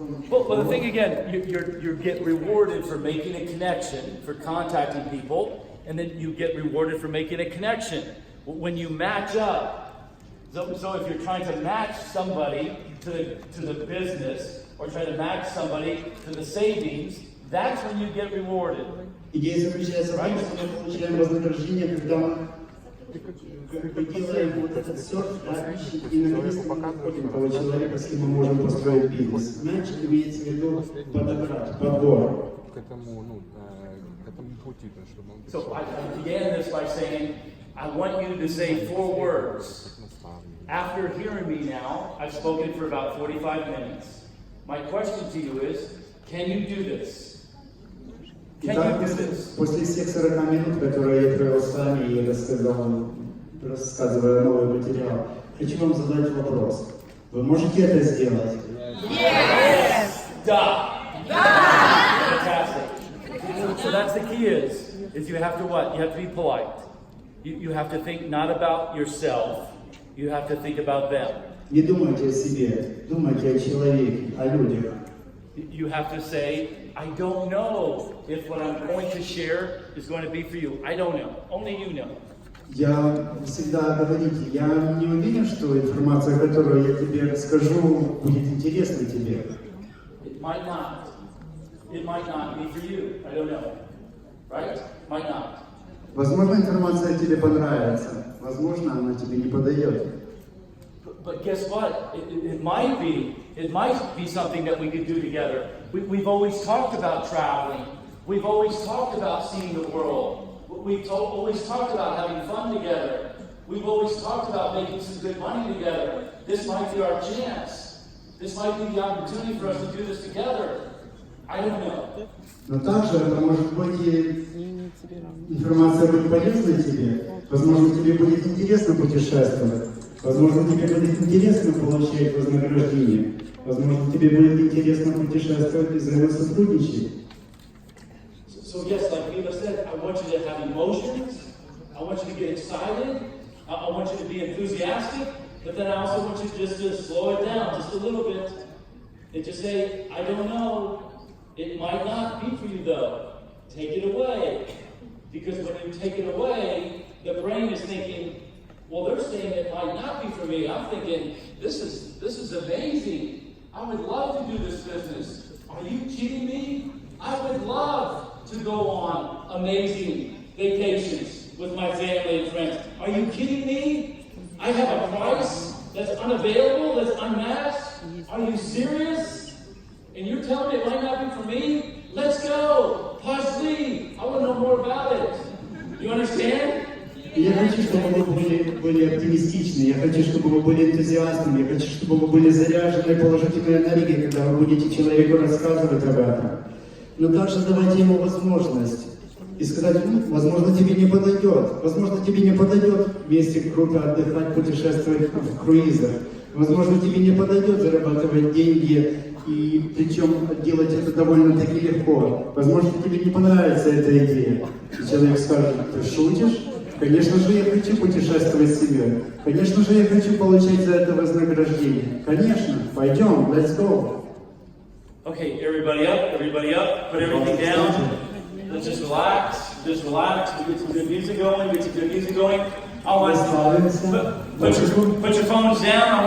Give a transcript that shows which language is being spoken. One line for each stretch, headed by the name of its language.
English: Well, the thing again, you get rewarded for making a connection, for contacting people, and then you get rewarded for making a connection. When you match up, so if you're trying to match somebody to the business, or trying to match somebody to the savings, that's when you get rewarded.
Russian: Идея заключается в том, что мы получаем вознаграждение, когда мы делаем вот этот серф, да, и наконец-то мы находим того человека, с кем мы можем построить бизнес. Матч имеется в виду подобрать, подбор. К этому пути, чтобы он
English: So I began this by saying, I want you to say 4 words. After hearing me now, I've spoken for about 45 minutes. My question to you is, can you do this? Can you do this?
Russian: После всех 40 минут, которые я провел с вами и рассказывая новый материал, хочу вам задать вопрос. Вы можете это сделать?
English: Yes! Да! Fantastic. So that's the key is you have to what? You have to be polite. You have to think not about yourself, you have to think about them.
Russian: Не думайте о себе, думайте о человеке, о людях.
English: You have to say, I don't know if what I'm going to share is going to be for you. I don't know. Only you know.
Russian: Я всегда говорите, я не уверен, что информация, которую я тебе расскажу, будет интересна тебе.
English: It might not. It might not be for you. I don't know. Right? Might not.
Russian: Возможно, информация тебе понравится, возможно, она тебе не подойдет.
English: But guess what? It might be something that we could do together. We've always talked about traveling. We've always talked about seeing the world. We've always talked about having fun together. We've always talked about making some good money together. This might be our chance. This might be the opportunity for us to do this together. I don't know.
Russian: Но также это может быть и информация будет полезна тебе. Возможно, тебе будет интересно путешествовать. Возможно, тебе будет интересно получать вознаграждение. Возможно, тебе будет интересно путешествовать и взаимосотрудничать.
English: So yes, like Eva said, I want you to have emotions. I want you to get excited. I want you to be enthusiastic. But then I also want you just to slow it down just a little bit and just say, I don't know. It might not be for you though. Take it away. Because when you take it away, the brain is thinking, well, they're saying it might not be for me. I'm thinking, this is amazing. I would love to do this business. Are you kidding me? I would love to go on amazing vacations with my family and friends. Are you kidding me? I have a price that's unavailable, that's unmatched. Are you serious? And you're telling me it might not be for me? Let's go. Pashli. I want to know more about it. You understand?
Russian: Я хочу, чтобы вы были оптимистичны, я хочу, чтобы вы были энтузиастами, я хочу, чтобы вы были заряжены положительной энергией, когда вы будете человеку рассказывать об этом. Но также давайте ему возможность и сказать, возможно, тебе не подойдет, возможно, тебе не подойдет вместе круто отдыхать, путешествовать в круизах, возможно, тебе не подойдет зарабатывать деньги, и причем делать это довольно-таки легко. Возможно, тебе не понравится эта идея. И человек скажет, ты шутишь? Конечно же, я хочу путешествовать с себе. Конечно же, я хочу получать за это вознаграждение. Конечно, пойдем,
English: let's go. Okay, everybody up, put everything down. Let's just relax. Just relax. We get some good music going. Get some good music going. I want
Russian: Расслабимся.
English: put your phones down. I want